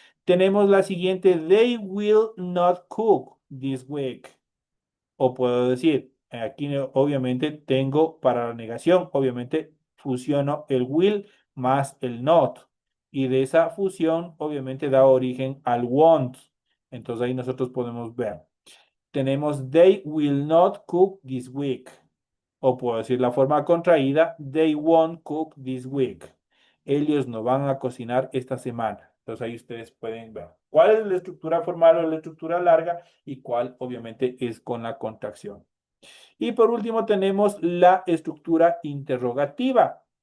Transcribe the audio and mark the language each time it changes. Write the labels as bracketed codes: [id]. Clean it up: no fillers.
[es] Tenemos la siguiente, [en] they will not cook this week. [es] O puedo decir, aquí obviamente tengo para la negación, obviamente fusiono el will más el not. Y de esa fusión, obviamente da origen al won't. Entonces ahí nosotros podemos ver. [en] Tenemos, they will not cook this week. [es] O puedo decir la forma contraída, [en] they won't cook this week. [es] Ellos no van a cocinar esta semana. Entonces ahí ustedes pueden ver cuál es la estructura formal o la estructura larga y cuál obviamente es con la contracción. Y por último tenemos la estructura interrogativa.